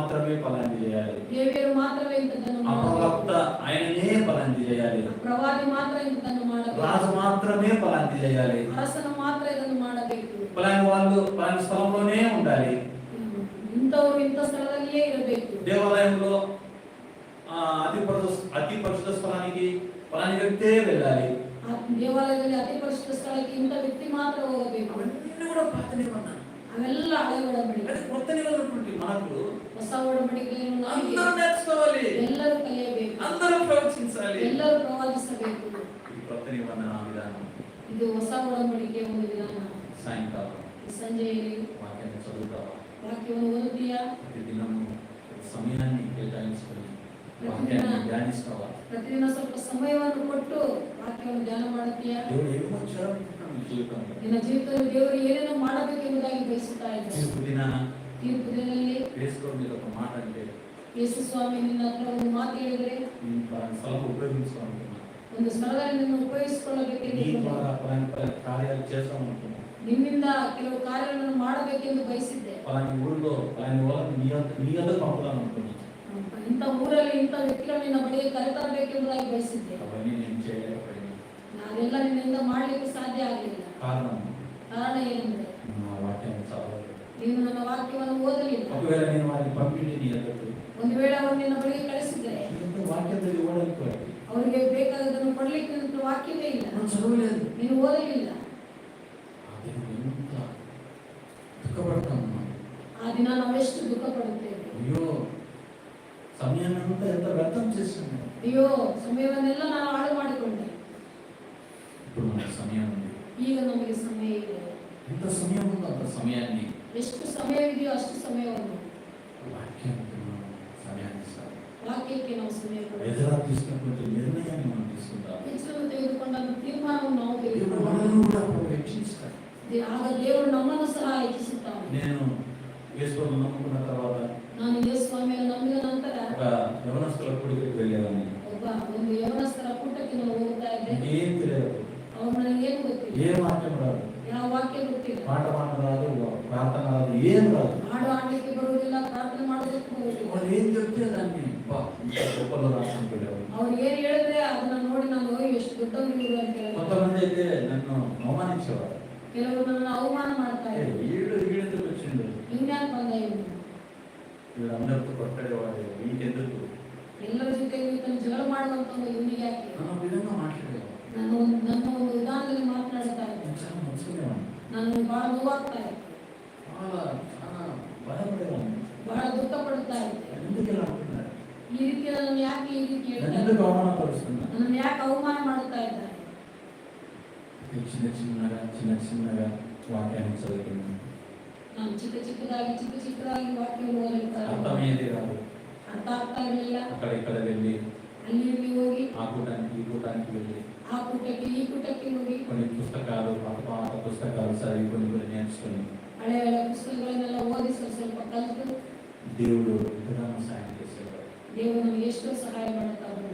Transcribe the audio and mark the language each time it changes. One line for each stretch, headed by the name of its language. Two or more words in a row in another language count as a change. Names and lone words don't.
Telugu: మాత్రమే ఫలాన్ని చేయాలి.
Kannada: ದೇವರು ಮಾತ್ರವೇ ಇಂಥದ್ದನ್ನು
Telugu: ఆ ప్రవక్త
Kannada: ಮಾಡಬೇಕು.
Telugu: ఆయననే ఫలాన్ని చేయాలి.
Kannada: ಪ್ರವಾದಿ ಮಾತ್ರ ಇಂಥದ್ದನ್ನು ಮಾಡಬೇಕು.
Telugu: రాజు మాత్రమే ఫలాన్ని చేయాలి.
Kannada: ಅರಸನು ಮಾತ್ರ ಇದನ್ನು ಮಾಡಬೇಕು.
Telugu: ఫలాని వాళ్ళు ఫలాని స్థలంలోనే ఉండాలి.
Kannada: ಇಂಥವರು ಇಂಥ ಸ್ಥಳದಲ್ಲಿಯೇ ಇರಬೇಕು.
Telugu: దేవాలయంలో అతి పరిశుద్ధ స్థలానికి ఫలాని వ్యక్తే వెళ్ళాలి.
Kannada: ಆ ದೇವಾಲಯದಲ್ಲಿ ಅತಿ ಪರಿಶುದ್ಧ ಸ್ಥಳಕ್ಕೆ ಇಂಥ ವ್ಯಕ್ತಿ ಮಾತ್ರ ಹೋಗಬೇಕು.
Telugu: అవన్నీ కూడా పాత నిబంధన.
Kannada: ಅವೆಲ್ಲ ಹಳೆ ಒಡಂಬಡಿಕೆ.
Telugu: అంటే కొత్త నిబంధనటువంటి మనకు
Kannada: ಹೊಸ ಒಡಂಬಡಿಕೆಯನ್ನು ನಾವು
Telugu: అందరూ నేర్చుకోవాలి.
Kannada: ಎಲ್ಲರೂ ಕಲಿಯಬೇಕು.
Telugu: అందరూ ప్రవచించాలి.
Kannada: ಎಲ್ಲರೂ ಪ್ರವಾದಿಸಬೇಕು.
Telugu: ఇది కొత్త నిబంధన విధానం.
Kannada: ಇದು ಹೊಸ ಒಡಂಬಡಿಕೆಯ ಒಂದು ವಿಧಾನ.
Telugu: సాయంకాలం
Kannada: ಸಂಜೆಯಲ್ಲಿ
Telugu: వాక్యాన్ని చదువుతావా?
Kannada: ವಾಕ್ಯವನ್ನು ಓದುತ್ತೀಯా?
Telugu: ప్రతిదినము సమయాన్ని కేటాయించుకొని వాక్యాన్ని ధ్యానిస్తావా?
Kannada: ಪ್ರತಿದಿನ ಸ್ವಲ್ಪ ಸಮಯವನ್ನು ಕೊಟ್ಟು ವಾಕ್ಯವನ್ನು ಧ್ಯಾನ ಮಾಡುತ್ತೀಯಾ?
Telugu: దేవుడు ఏమో చేయాలనుకుంటున్నాడు నీ జీవితంలో.
Kannada: ನಿನ್ನ ಜೀವಿತದಲ್ಲಿ ದೇವರು ಏನೇನೋ ಮಾಡಬೇಕೆಂಬುದಾಗಿ ಬಯಸುತ್ತಾ ಇದ್ದಾನೆ.
Telugu: తీర్పు దినాన
Kannada: ತೀರ್ಪು ದಿನದಲ್ಲಿ
Telugu: వేసుకోవడం మీద ఒక మాట అంటే
Kannada: ಯೇಸು ಸ್ವಾಮಿ ನಿನ್ನ ಹತ್ರ ಒಂದು ಮಾತು ಹೇಳಿದರೆ
Telugu: నేను పలానా స్థలం ఉపయోగించుకోవాలనుకున్నాను.
Kannada: ಒಂದು ಸ್ಥಳದಲ್ಲಿ ನಿನ್ನ
Telugu: నీ
Kannada: ಉಪಯೋಗಿಸಿಕೊಳ್ಳಬೇಕೆಂದು
Telugu: ద్వారా పలానా కార్యాలు చేస్తామనుకున్నాను.
Kannada: ನಿನ್ನಿಂದ ಕೆಲವು ಕಾರ್ಯಗಳನ್ನು ಮಾಡಬೇಕೆಂದು ಬಯಸಿದ್ದೆ.
Telugu: పలాని ఊళ్ళో పలాని వాళ్ళని నీ వద్దకు పంపుదామనుకున్నాను.
Kannada: ಇಂಥ ಊರಲ್ಲಿ ಇಂಥ ವ್ಯಕ್ತಿಗಳು ನಿನ್ನ ಬಳಿಗೆ ಕರೆತರಬೇಕೆಂಬುದಾಗಿ ಬಯಸಿದ್ದೆ.
Telugu: అవన్నీ నేను చేయలేకపోయాను.
Kannada: ನಾವೆಲ್ಲ ನಿನ್ನಿಂದ ಮಾಡಲಿಕ್ಕೆ ಸಾಧ್ಯ ಆಗಲಿಲ್ಲ. ಕಾರಣ ಏನೆಂದರೆ
Telugu: నా వాక్యాన్ని చదవలేదు.
Kannada: ನೀನು ನನ್ನ ವಾಕ್ಯವನ್ನು ಓದಲಿಲ್ಲ.
Telugu: ఒకవేళ నేను వారిని పంపించి నీ వద్దకు
Kannada: ಒಂದು ವೇಳೆ ಅವರು ನಿನ್ನ ಬಳಿಗೆ ಕಳಿಸಿದ್ದರೆ
Telugu: వాక్యం ఇవ్వడానికి
Kannada: ಅವರಿಗೆ ಬೇಕಾದದನ್ನು ಕೊಡಲಿಕ್ಕೆ ನಿನ್ನ ವಾಕ್ಯವೇ ಇಲ್ಲ.
Telugu: చదవలేదు.
Kannada: ನೀನು ಓದಲಿಲ್ಲ.
Telugu: అది ఎంత దుఃఖపడతాను.
Kannada: ಆ ದಿನ ನಾವೆಷ್ಟು ದುಃಖ ಪಡುತ್ತೇವೆ.
Telugu: అయ్యో సమయాన్ని అంతా ఎంత వ్యర్థం చేశాను.
Kannada: ಅಯ್ಯೋ ಸಮಯವನ್ನೆಲ್ಲ ನಾನು ಹಾಳು ಮಾಡಿಕೊಂಡೆ.
Telugu: ఇప్పుడు మనకు సమయం ఉంది.
Kannada: ಈಗ ನಮಗೆ ಸಮಯ ಇದೆ.
Telugu: ఎంత సమయం ఉందో అంత సమయాన్ని
Kannada: ಎಷ್ಟು ಸಮಯವಿದೆಯೋ ಅಷ್ಟು ಸಮಯವನ್ನು
Telugu: వాక్యానికి మనం సమయాన్ని ఇస్తాం.
Kannada: ವಾಕ್ಯಕ್ಕೆ ನಾವು ಸಮಯ ಕೊಡಬೇಕು.
Telugu: ఎదురా తీసుకున్నటువంటి నిర్ణయాన్ని మనం తీసుకుంటాం.
Kannada: ಹೆಚ್ಚು ತೆಗೆದುಕೊಂಡ ತೀರ್ಮಾನವನ್ನು ನಾವು
Telugu: దేవుడు
Kannada: ತೆಗೆದುಕೊಳ್ಳಬೇಕು.
Telugu: మనల్ని కూడా హెచ్చిస్తాడు.
Kannada: ಆಗ ದೇವರು ನಮ್ಮನ್ನು ಸಹ ಹೆಚ್ಚಿಸುತ್ತಾನೆ.
Telugu: నేను యేసుని నమ్ముకున్న తర్వాత
Kannada: ನಾನು ಯೇಸು ಸ್ವಾಮಿಯನ್ನು ನಂಬಿದ ನಂತರ
Telugu: ఒక యవనస్తుల కూడికి వెళ్ళేవాడిని.
Kannada: ಒಂದು ಯವನಸ್ಥರ ಕೂಟಕ್ಕೆ ನಾವು ಹೋಗ್ತಾ ಇದ್ದೆ.
Telugu: ఏం తెలియదు.
Kannada: ಅವ್ರು ನನಗೆ ಏನು ಗೊತ್ತಿಲ್ಲ.
Telugu: ఏ వాక్యం రాదు.
Kannada: ಯಾವ ವಾಕ್ಯ ಗೊತ್ತಿಲ್ಲ.
Telugu: పాట రాదు, ప్రార్థన రాదు, ఏం రాదు.
Kannada: ಹಾಡು ಹಾಡಲಿಕ್ಕೆ ಬರುವುದಿಲ್ಲ, ಪ್ರಾರ್ಥನೆ ಮಾಡೋದಕ್ಕೂ ಬರುವುದಿಲ್ಲ.
Telugu: వాళ్ళు ఏం చెప్తే దాన్ని గొప్పలో రాసుకుంటారు.
Kannada: ಅವ್ರು ಏನು ಹೇಳಿದ್ರೆ ಅದನ್ನ ನೋಡಿ ನಾನು ಎಷ್ಟು ದೊಡ್ಡವರು ಇವರು ಅಂತ ಹೇಳಿದೆ.
Telugu: కొంతమంది అయితే నన్ను అవమానించేవారు.
Kannada: ಕೆಲವರು ನನ್ನ ಅವಮಾನ ಮಾಡ್ತಾ ಇದ್ರು.
Telugu: వీడెందుకు వచ్చిండు,
Kannada: ಇನ್ಯಾಕೆ ಬಂದ ಇವನು,
Telugu: వీళ్ళందరితో కొట్టడేవాడు, వీకెందుకు
Kannada: ಎಲ್ಲರ ಜೊತೆ ಇವತ್ತನ್ನು ಜಗಳ ಮಾಡುವಂತ ಇವನಿಗೆ ಯಾಕೆ
Telugu: ఆ విధంగా మాట్లాడేవాడు.
Kannada: ನನ್ನ ಒಂದು ವಿಧಾನದಲ್ಲಿ ಮಾತನಾಡ್ತಾ ಇದ್ದೆ.
Telugu: చాలా మంచిగానే
Kannada: ನಾನು ಬಹಳ ನೋವಾಗ್ತಾ ಇದ್ದೆ,
Telugu: చాలా చాలా భయపడేవాడిని.
Kannada: ಬಹಳ ದುಃಖ ಪಡ್ತಾ ಇದ್ದೆ.
Telugu: ఎందుకు ఇలా అంటున్నారు,
Kannada: ಈ ರೀತಿ ನನ್ನ ಯಾಕೆ ಈ ರೀತಿ ಹೇಳ್ತಾ
Telugu: ఎందుకు
Kannada: ಇದ್ದಾರೆ?
Telugu: అవమానపరుస్తున్నారు.
Kannada: ನನ್ನ ಯಾಕೆ ಅವಮಾನ ಮಾಡುತ್ತಾ ಇದ್ದಾರೆ?
Telugu: చిన్న చిన్నగా వాక్యాన్ని చదువుతున్నాను.
Kannada: ನಾನು ಚಿಕ್ಕ ಚಿಕ್ಕದಾಗಿ ವಾಕ್ಯವನ್ನು ಓದುತ್ತಾ
Telugu: అర్థమయ్యేది కాదు.
Kannada: ಅರ್ಥ ಆಗ್ತಾ ಇರಲಿಲ್ಲ.
Telugu: అక్కడ వెళ్ళి
Kannada: ಅಲ್ಲಿ ಇಲ್ಲಿ ಹೋಗಿ
Telugu: ఆ కూటానికి ఈ కూటానికి వెళ్ళి
Kannada: ಆ ಕೂಟಕ್ಕೆ ಈ ಕೂಟಕ್ಕೆ ಹೋಗಿ
Telugu: కొన్ని పుస్తకాలు పాత పుస్తకాలు చదివి కొన్ని నేర్చుకొని
Kannada: ಹಳೆಯ ಪುಸ್ತಕಗಳನ್ನೆಲ್ಲ ಓದಿ ಸ್ವಲ್ಪ ಕಲಿತು
Telugu: దేవుడు ఎంతగానో సాయం చేసేవాడు.
Kannada: ದೇವರು ನಮಗೆ ಎಷ್ಟೋ ಸಹಾಯ ಮಾಡುತ್ತಾ ಬಂದ.